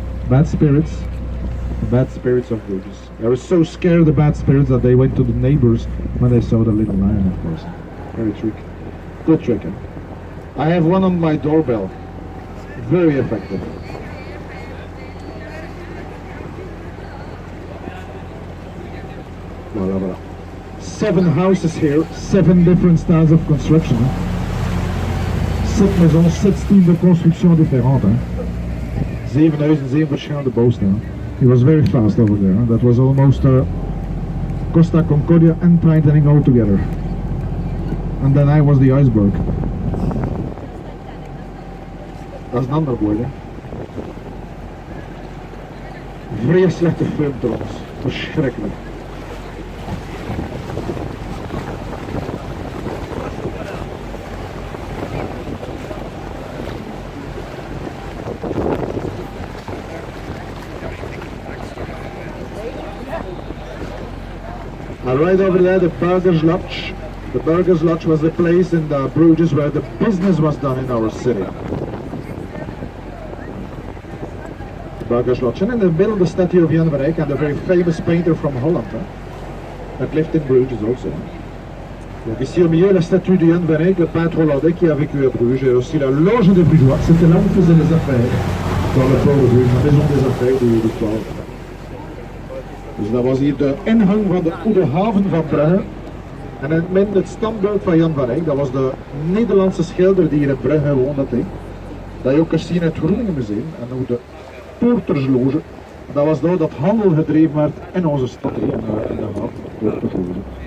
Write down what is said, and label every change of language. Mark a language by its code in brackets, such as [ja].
[en] Bad spirits. The bad spirits of Bruges. They were so scared of the bad spirits that they went to the neighbors when they saw the little lion, of course. Very tricky. Good trick. I have one on my doorbell. Very effective. [fr] Voilà, voilà. [en] 7 houses here, 7 different styles of construction. [fr] 7 maisons, 7 styles de construction différentes. [nl] 7 huizen, 7 verschillende bouwstijlen. [en] He was very fast over there. That was almost Costa Concordia and Titanic all together. And then I was the iceberg. [nl] Dat is een ander woord, hè. Vrij slechte film trouwens. Verschrikkelijk. [en] Right over there, the Burgers Lodge. The Burgers Lodge was the place in the Bruges where the business was done in our city. Burgers Lodge. And in the middle, the statue of Jan van Eyck, and a very famous painter from Holland. Huh? that lived in Bruges also. [fr] Donc ici au milieu, la statue de Jan van Eyck, le peintre hollandais qui a vécu à Bruges, et aussi la loge des Brugeois. C'était là où on faisait les affaires, dans le port de Bruges, la maison des affaires du port. [nl] Dus dat was hier de ingang van de oude haven van Brugge. En het standbeeld van Jan van Eyck, dat was de Nederlandse schilder die hier in Brugge woonde. Dat je ook kunt zien in het Groningen Museum. En ook de Poortersloge. Dat was daar dat handel gedreven werd in onze stad, in de haven, Poortersloge.